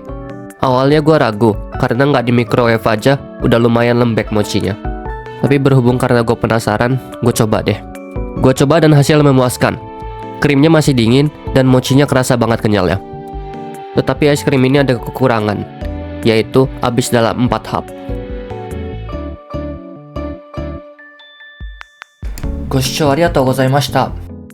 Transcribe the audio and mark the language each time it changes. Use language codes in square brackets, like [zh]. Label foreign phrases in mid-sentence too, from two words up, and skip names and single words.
[id] Awalnya gue ragu, karena nggak di microwave aja udah lumayan lembek mochinya. Tapi berhubung karena gue penasaran, gue coba deh. Gue coba dan hasil memuaskan. Krimnya masih dingin dan mochinya kerasa banget kenyalnya. Tetapi es krim ini ada kekurangan, yaitu habis dalam 4 hap. [ja] ご視聴ありがとうございました。